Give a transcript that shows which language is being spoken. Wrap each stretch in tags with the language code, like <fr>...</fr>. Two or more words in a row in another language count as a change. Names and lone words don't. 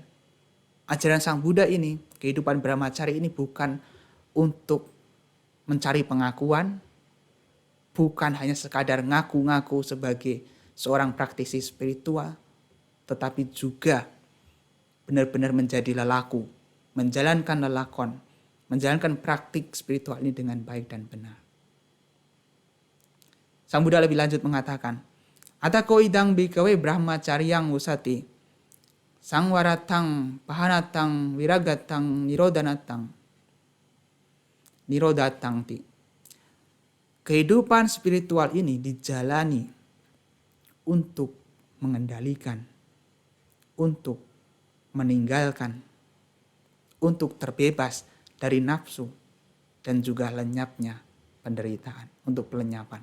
<id>Ajaran Sang Buddha ini, kehidupan brahmacari ini bukan untuk mencari pengakuan, bukan hanya sekadar ngaku-ngaku sebagai seorang praktisi spiritual, tetapi juga benar-benar menjadi lelaku, menjalankan lelakon, menjalankan praktik spiritual ini dengan baik dan benar. Sang Buddha lebih lanjut mengatakan,</id> <pi>Atako idang bikawe brahmacaryang usati, sangwaratang, pahanatang, wiragatang, nirodatang ti.</pi> <id>Kehidupan spiritual ini dijalani untuk mengendalikan, untuk meninggalkan, untuk terbebas dari nafsu dan juga lenyapnya penderitaan, untuk pelenyapan.</id>